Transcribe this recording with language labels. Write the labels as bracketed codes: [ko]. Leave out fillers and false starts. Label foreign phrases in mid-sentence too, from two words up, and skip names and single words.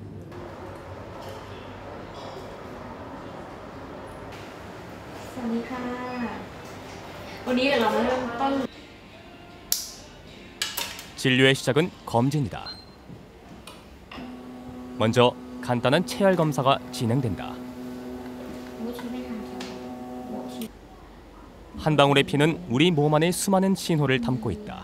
[th] สวัสดีค่ะ วันนี้เดี๋ยวเรามาเริ่มต้น [ko] 진료의 시작은 검진이다. 먼저 간단한 체열 검사가 진행된다. 한 방울의 피는 우리 몸 안의 수많은 신호를 담고 있다.